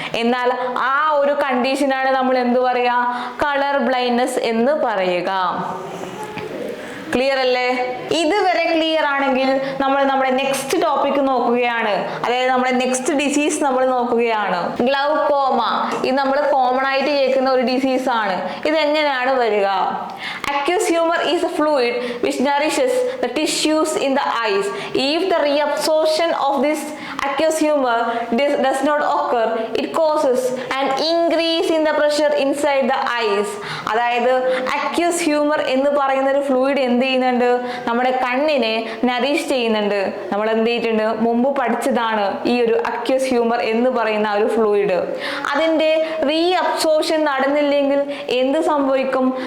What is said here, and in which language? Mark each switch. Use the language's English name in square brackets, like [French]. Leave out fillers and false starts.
[Malayalam] എന്നാൽ ആ ഒരു കണ്ടീഷനാണ് നമ്മൾ എന്ത് പറയാ? കളർ ബ്ലൈൻഡ്നെസ് എന്ന് പറയുക. ക്ലിയർ അല്ലേ? ഇതുവരെ ക്ലിയർ ആണെങ്കിൽ നമ്മൾ നമ്മുടെ നെക്സ്റ്റ് ടോപ്പിക് നോക്കുകയാണ്. അതായത് നമ്മുടെ നെക്സ്റ്റ് ഡിസീസ് നമ്മൾ നോക്കുകയാണ്. ഗ്ലൗക്കോമ. ഇത് നമ്മൾ കോമൺ ആയിട്ട് കേൾക്കുന്ന ഒരു ഡിസീസ് ആണ്. ഇത് എങ്ങനെയാണ് വരിക? [English] Aqueous humor is a fluid which nourishes the tissues in the eyes. If the reabsorption of this aqueous humor does not occur, it causes an increase in the pressure inside the eyes. [Malayalam] അതായത് aqueous humor എന്ന് പറയുന്ന ഒരു fluid എന്ത് ചെയ്യുന്നുണ്ട്? നമ്മുടെ കണ്ണിനെ Nourish ചെയ്യുന്നുണ്ട്. നമ്മൾ എന്ത് ചെയ്തിട്ടുണ്ട്? മുമ്പ് പഠിച്ചതാണ് ഈ ഒരു aqueous humor എന്ന് പറയുന്ന ഒരു ഫ്ലൂയിഡ്. അതിന്റെ റീഅബ്സോർപ്ഷൻ നടന്നില്ലെങ്കിൽ എന്ത് സംഭവിക്കും?